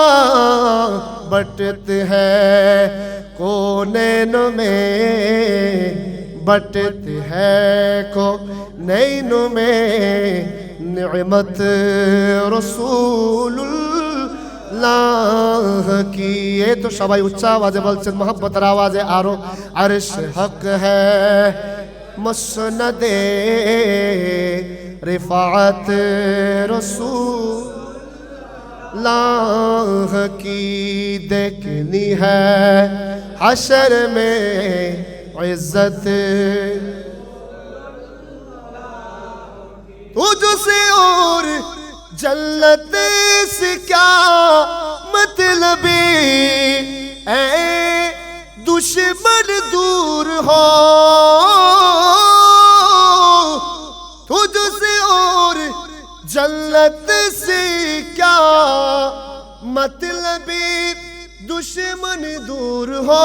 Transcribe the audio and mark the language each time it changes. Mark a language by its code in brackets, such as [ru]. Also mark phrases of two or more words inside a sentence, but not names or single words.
[ur] بٹتے ہیں کونین میں، بٹتے ہیں کونین میں، نعمت رسول اللہ کی. یہ تو [bn] সবাই উচ্চ আওয়াজে বলছেন, মোহাব্বতের আওয়াজে আরো. [ur] عرش حق ہے مسند رفعت رسول اللہ کی دیکھنی ہے، حشر میں عزت تجھ سے اور جنت سے کیا مطلب، اے دشمن دور ہو تجھ سے اور جنت سے کیا مطلب، دشمن دور ہو.